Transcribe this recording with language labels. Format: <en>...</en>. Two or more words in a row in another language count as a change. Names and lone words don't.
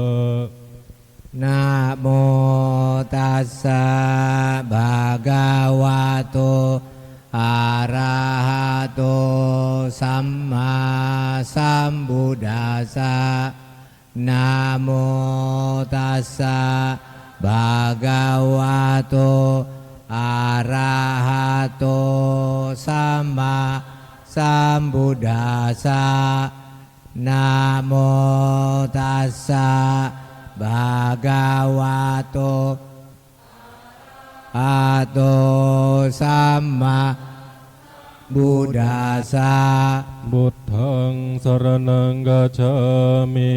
<pi>Namo tassa bhagavato arahato samma sambuddhassa Namo tassa bhagavato arahato samma sambuddhassa นะโมตัสสะภะคะวะโตอะระหะโตสัมมาบุตตัสสะ บุตทังสรณังกัจฉามิ</pi>